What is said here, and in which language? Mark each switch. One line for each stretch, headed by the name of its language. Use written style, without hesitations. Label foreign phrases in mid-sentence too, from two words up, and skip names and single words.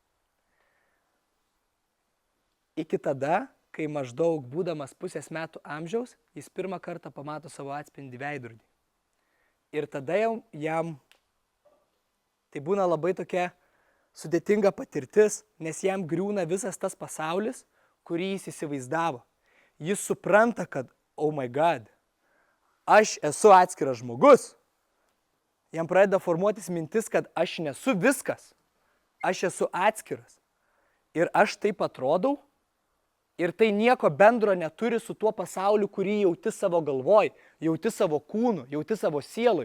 Lithuanian: Iki tada, kai maždaug būdamas pusės metų amžiaus, jis pirmą kartą pamato savo atspindį veidrodį. Ir tada jam tai būna labai tokia sudėtinga patirtis, nes jam griūna visas tas pasaulis, kurį jis įsivaizdavo. Jis supranta, kad,
English: oh my god,
Lithuanian: aš esu atskiras žmogus. Jam pradeda formuotis mintis, kad aš nesu viskas. Aš esu atskiras. Ir aš taip atrodau. Ir tai nieko bendro neturi su tuo pasauliu, kurį jauti savo galvoj, jauti savo kūnu, jauti savo sielui.